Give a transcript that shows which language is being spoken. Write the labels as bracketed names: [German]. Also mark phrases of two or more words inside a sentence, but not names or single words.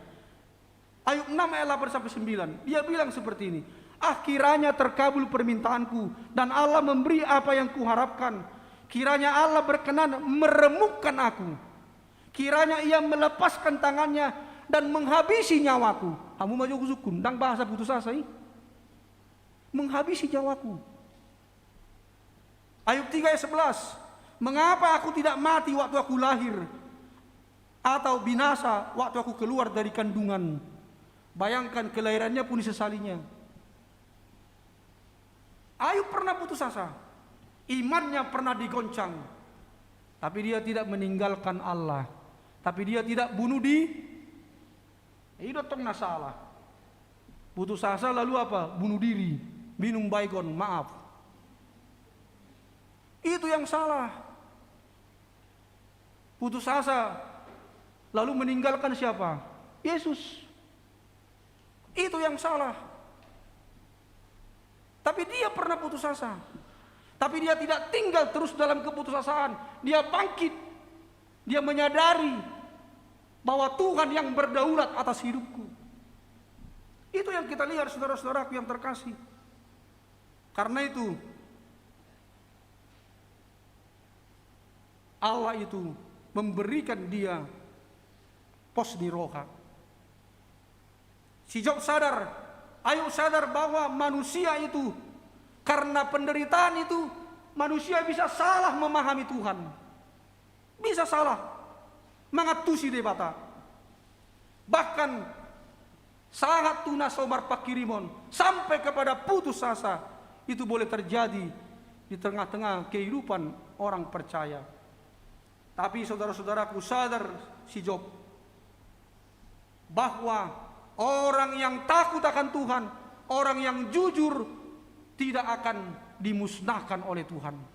[Indonesian] Ayub 6 ayat 8 sampai 9. Dia bilang seperti ini. Kiranya terkabul permintaanku dan Allah memberi apa yang kuharapkan. Kiranya Allah berkenan meremukkan aku. Kiranya ia melepaskan tangannya dan menghabisi nyawaku. Kamu maju kusukun, dang bahasa putus asa ini. Menghabisi nyawaku. Ayub 3 ayat 11. Mengapa aku tidak mati waktu aku lahir, atau binasa waktu aku keluar dari kandungan? Bayangkan kelahirannya pun disesalinya. Ayub pernah putus asa. Imannya pernah digoncang. Tapi dia tidak meninggalkan Allah. Tapi dia tidak bunuh diri. Itu tong nasalah. Putus asa lalu apa? Bunuh diri. Minum baygon, maaf. Itu yang salah. Putus asa lalu meninggalkan siapa? Yesus. Itu yang salah. Tapi dia pernah putus asa. Tapi dia tidak tinggal terus dalam keputusasaan. Dia bangkit. Dia menyadari bahwa Tuhan yang berdaulat atas hidupku. Itu yang kita lihat saudara-saudaraku yang terkasih. Karena itu Allah itu memberikan dia [Batak Toba] pos di roha. [Indonesian] Si Job sadar, Ayub sadar bahwa manusia itu karena penderitaan itu manusia bisa salah memahami Tuhan. Bisa salah mengatusi debata. Bahkan sangat [Batak Toba] tuna sobar pakirimon [Indonesian] sampai kepada putus asa itu boleh terjadi di tengah-tengah kehidupan orang percaya. Tapi saudara-saudaraku sadar si Job bahwa orang yang takut akan Tuhan, orang yang jujur tidak akan dimusnahkan oleh Tuhan.